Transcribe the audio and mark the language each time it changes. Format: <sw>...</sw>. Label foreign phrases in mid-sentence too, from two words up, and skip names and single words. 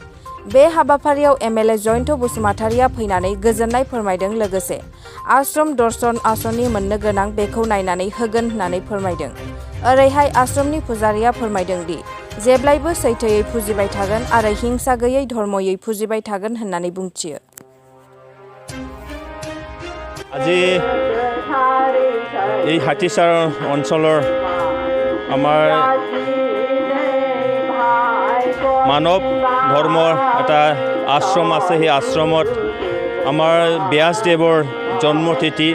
<brx>बे हाबाफारियाव MLA जयन्त बसुमतारिया फैनानै गोजोननाय फोरमायदों लोगोसे आश्रम दर्शन आसनि मोननो गोनां बेखौ नायनानै होगोन होननानै फोरमायदों। ओरैहाय आश्रमनि पुजारिया फोरमायदों दि जेब्लायबो सैथोयै फुजिबाय थागोन आरो हिंसा गैयै धर्मयै फुजिबाय थागोन होननानै बुंथियो।</brx> <as>আজি এই হাতীচাৰ অঞ্চলৰ আমাৰ মানৱ ধৰ্মৰ এটা আশ্ৰম আছে। সেই আশ্ৰমত আমাৰ ব্যাসদেৱৰ জন্মতিথি।</as>